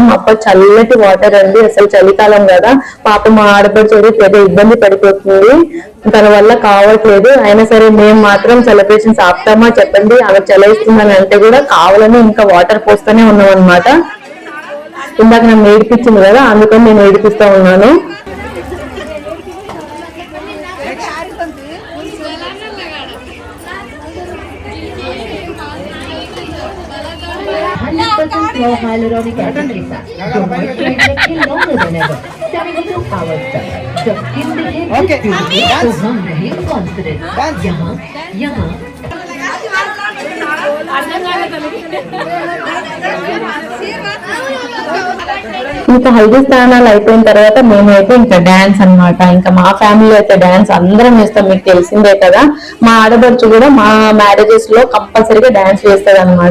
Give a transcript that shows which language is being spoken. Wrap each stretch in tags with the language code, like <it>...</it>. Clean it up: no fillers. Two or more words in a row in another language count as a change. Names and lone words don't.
<te>అప్పుడు చల్లటి వాటర్ అండి, అసలు చలికాలం కదా, పాప మా ఆడపడి ఏదో ఇబ్బంది పడిపోతుంది, తన వల్ల కావట్లేదు. అయినా సరే మేము మాత్రం సెలబ్రేషన్స్ ఆపుతామా చెప్పండి. ఆమె చలేస్తుందని అంటే కూడా కావాలని ఇంకా వాటర్ పోస్తూనే ఉన్నాం అనమాట. ఇందాక నన్ను ఏడిపించింది కదా, అందుకని నేను ఏడిపిస్తా ఉన్నాను.</te> <en>hyaluronic acid Lisa. So moisturizing skin longer than ever.</en> <hi>72 hours तक. जब skin दिखे तो हम रहे confident. यहाँ</hi> <te>ఇంకా హల్దీ స్నానాలు అయిపోయిన తర్వాత మేమైతే ఇంకా డాన్స్ అన్నమాట. ఇంకా మా ఫ్యామిలీ అయితే డాన్స్ అందరం వేస్తాం, మీకు తెలిసిందే కదా. మా ఆడబడుచు కూడా మా మ్యారేజెస్ లో కంపల్సరీగా డాన్స్ వేస్తుంది అనమాట.</te>